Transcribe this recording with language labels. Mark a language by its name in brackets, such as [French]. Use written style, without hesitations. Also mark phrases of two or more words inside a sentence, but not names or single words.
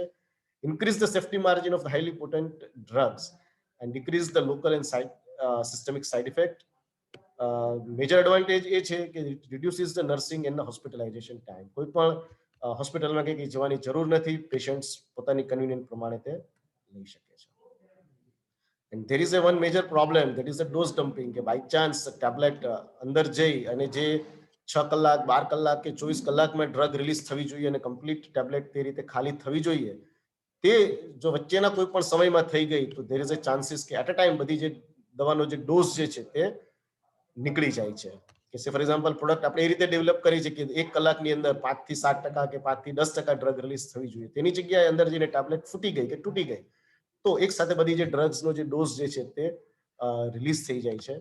[English] increase the safety margin of the highly potent drugs and decrease the local and systemic side effect. major advantage [Gujarati] એ છે કે [English] reduces the nursing and hospitalization time. [Gujarati] કોઈ પણ હોસ્પિટલમાં કંઈ જવાની જરૂર નથી, પેશન્ટ્સ પોતાની કન્વીનિયન્ટ પ્રમાણે તે લઈ શકે છે. [English] And there is a one major problem, that is the dose dumping, [Gujarati] કે [English] by chance [Gujarati] ટેબ્લેટ અંદર જઈ અને જે 6 કલાક 12 કલાક કે 24 કલાકમાં ડ્રગ રિલીઝ થવી જોઈએ અને કમ્પ્લીટ ટેબ્લેટ તે રીતે ખાલી થવી જોઈએ, તે જો વચ્ચેના કોઈ પણ સમયમાં થઈ ગઈ તો [English] there is a chances [Gujarati] કે [English] at a time [Gujarati] બધી જે દવાનો જે ડોઝ જે છે તે નીકળી જાય છે. કે [English] for example [Gujarati] પ્રોડક્ટ આપણે એ રીતે ડેવલપ કરી છે કે 1 કલાકની અંદર 5 થી 7% કે 5 થી 10% ડ્રગ રિલીઝ થવી જોઈએ, તેની જગ્યાએ અંદર જઈને ટેબ્લેટ ફૂટી ગઈ કે તૂટી ગઈ તો એક સાથે બધી જે ડ્રગ્સનો જે ડોઝ જે છે તે રિલીઝ થઈ જાય છે.